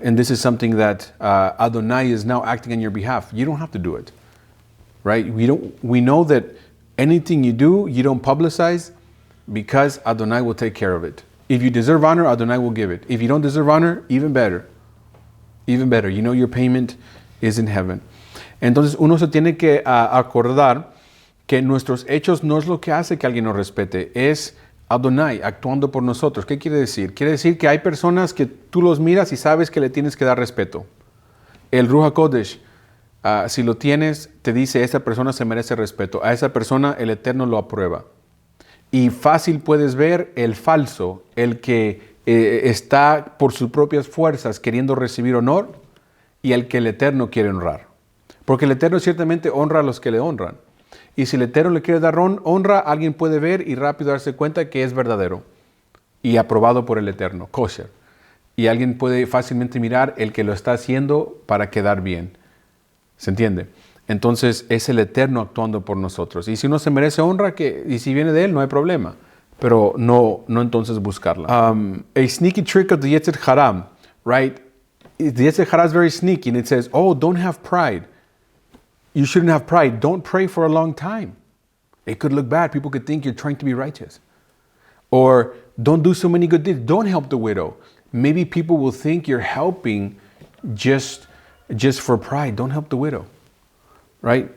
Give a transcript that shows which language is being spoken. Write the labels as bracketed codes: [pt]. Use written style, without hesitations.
[en] And this is something that Adonai is now acting on your behalf. You don't have to do it. Right? We know that anything you do, you don't publicize because Adonai will take care of it. If you deserve honor, Adonai will give it. If you don't deserve honor, even better. Even better. You know your payment is in heaven. [es] Entonces uno se tiene que acordar que nuestros hechos no es lo que hace que alguien nos respete, es Adonai actuando por nosotros. ¿Qué quiere decir? Quiere decir que hay personas que tú los miras y sabes que le tienes que dar respeto. El Ruach HaKodesh, si lo tienes, te dice, esta persona se merece respeto. A esa persona el Eterno lo aprueba. Y fácil puedes ver el falso, el que está por sus propias fuerzas queriendo recibir honor y el que el Eterno quiere honrar. Porque el Eterno ciertamente honra a los que le honran. Y si el Eterno le quiere dar honra, alguien puede ver y rápido darse cuenta que es verdadero y aprobado por el Eterno, kosher. Y alguien puede fácilmente mirar el que lo está haciendo para quedar bien. ¿Se entiende? Entonces es el Eterno actuando por nosotros. Y si uno se merece honra, y si viene de Él, no hay problema. Pero no entonces buscarla. [en] A sneaky trick of the Yetzer Hara, right? The Yetzer Hara is very sneaky and it says, oh, don't have pride. You shouldn't have pride. Don't pray for a long time. It could look bad. People could think you're trying to be righteous. Or don't do so many good deeds. Don't help the widow. Maybe people will think you're helping just for pride. Don't help the widow. Right?